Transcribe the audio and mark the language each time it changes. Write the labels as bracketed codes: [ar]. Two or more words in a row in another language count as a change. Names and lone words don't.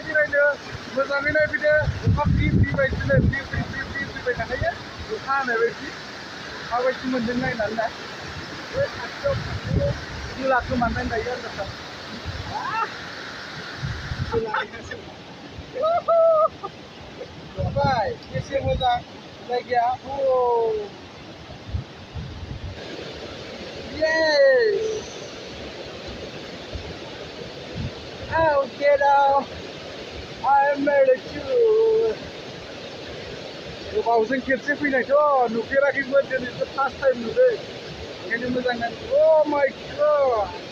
[brx] जिरायनो मोजाङै नायफैदो अखा फ्रि फ्रि बायदिनो फ्रि फैबाय थाखायो अखा हानाय बायदि माबायदि मोन्दों नायनानै नाय बे खाथियाव थांनो गिला खोमानानै नायो आरो जाबाय बेसे मोजां जायगाया Yes! [en] Oh, kiddo! I made it too! [brx] गोबावजों खेबसे फैनायथ' नुफेराखैमोन दिनैसो [en] first time [brx] नुदों ओंखायनो मोजां नांदों [en] Oh my God!